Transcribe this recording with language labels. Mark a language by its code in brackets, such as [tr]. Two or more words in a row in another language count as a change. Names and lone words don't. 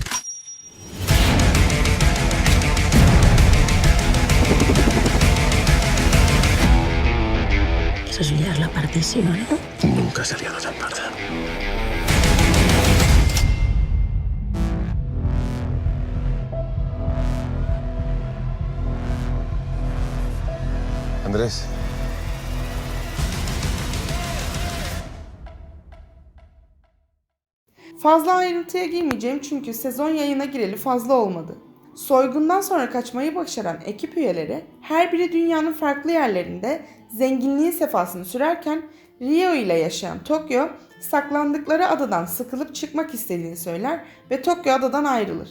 [es] Eso es liar la partísima, ¿no? Nunca se ha liado tan parda. Andrés. [tr] Fazla ayrıntıya girmeyeceğim çünkü sezon yayına gireli fazla olmadı. Soygundan sonra kaçmayı başaran ekip üyeleri her biri dünyanın farklı yerlerinde zenginliğin sefasını sürerken Rio ile yaşayan Tokyo saklandıkları adadan sıkılıp çıkmak istediğini söyler ve Tokyo adadan ayrılır.